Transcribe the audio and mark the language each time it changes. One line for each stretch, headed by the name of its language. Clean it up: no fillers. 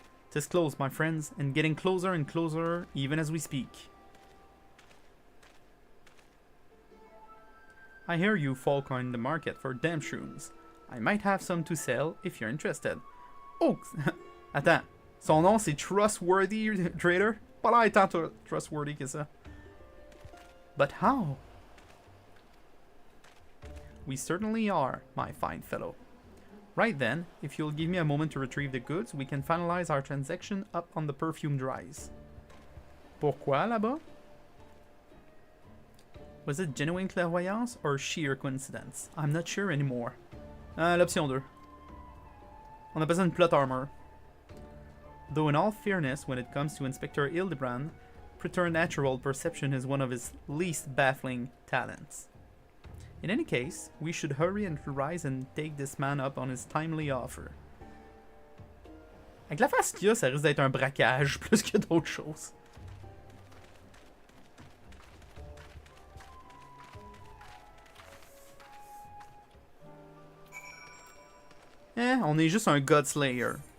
English: 'Tis close, my friends, and getting closer and closer even as we speak. I hear you folk are in the market for damp shrooms. I might have some to sell if you're interested.
French: Oh, attends, son nom c'est Trustworthy Trader? Pas l'air tant trustworthy que ça.
English: But how? We certainly are, my fine fellow. Right then, if you'll give me a moment to retrieve the goods, we can finalize our transaction up on the perfumed rise.
French: Pourquoi là-bas?
English: Was it genuine clairvoyance or sheer coincidence? I'm not sure anymore.
French: L'option 2. On appelle ça une plot armor.
English: Though in all fairness, when it comes to Inspector Hildibrand, preternatural perception is one of his least baffling talents. In any case, we should hurry and rise and take this man up on his timely offer.
French: Avec la face qu'il y a, ça risque d'être un braquage plus que d'autres choses. On est juste un Godslayer.